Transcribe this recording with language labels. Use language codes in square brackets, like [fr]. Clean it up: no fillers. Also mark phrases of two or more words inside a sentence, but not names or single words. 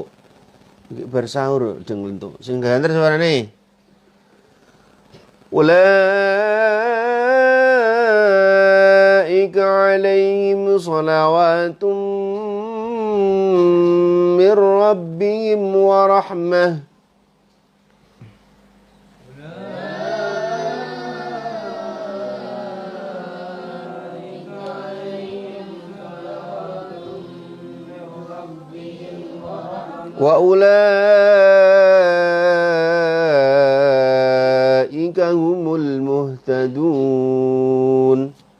[jv] Iki bar sahur deng nglentuk. Sing banter suarane. [ar] أولئك عليهم صلوات من ربهم ورحمة. وأولئك هم المهتدون.